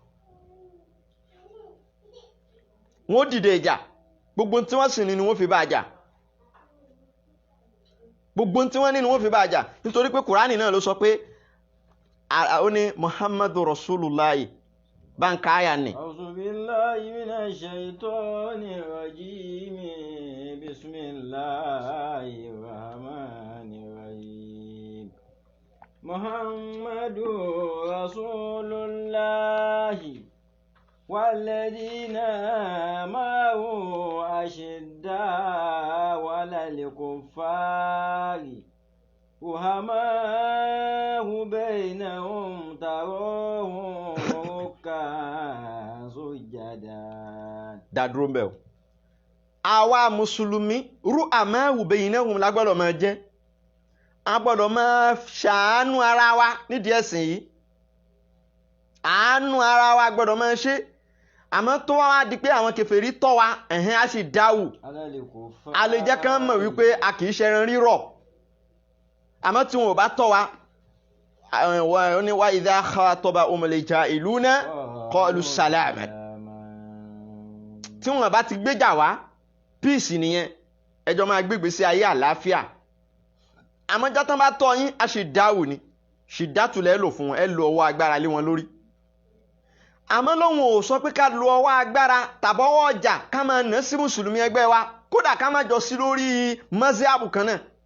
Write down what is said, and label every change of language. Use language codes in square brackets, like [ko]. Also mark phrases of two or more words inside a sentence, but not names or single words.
[yo] wọ́n dìde ìjà gbogbo tí wọ́n sì ní ni wọ́n fi bá a jà gbogbo tí wọ́n ní ni wọ́n fi bá a jà nítorí pé kùránì náà ló sọ pé ó ní [ar] محمد رسول الله [yo] báńkà àyà ni. [ar] أعوذ بالله من الشيطان الرجيم بسم الله الرحمن الرحيم محمد رسول الله والذين معه أشداء على الكفار رحماء بينهم تراهم ركعا سجدا. [yo] dádúró ńbẹ̀ o àwa mùsùlùmí [ar] رحماء بينهم [yo] la gbọ́dọ̀ máa jẹ́ a gbọ́dọ̀ máa ṣàánú ara wa nídìí ẹ̀sìn yìí àánú ara wa gbọ́dọ̀ máa ṣe àmọ́ tó wá di pé àwọn kèfèrí tọ́ wa á sì dáwù a lè jẹ́ kán mọ̀ wípé a kì í ṣẹran rírọ̀ àmọ́ tí wọn ò bá tọ́ wa ó ní wa [ar] إذا خاطبهم الجاهلون قالوا سلاما. [yo] tí wọ́n bá ti gbéjà wá peace nìyẹn, ẹjọ́ máa gbégbé sí ayé àlàáfíà. àmọ́ játán bá tọ́ yín a ṣì dáwò ni, ṣì dátulẹ̀ lò fún wọn, ẹ lo ọwọ́ agbára lé wọn lórí. àmọ́ lóhun ò sọ pé ká lo ọwọ́ agbára tàbọ́wọ́ ọjà ká máa nà sí mùsùlùmí ẹgbẹ́ wa, kódà ká má jọ sí lórí mọ́síábù kan náà.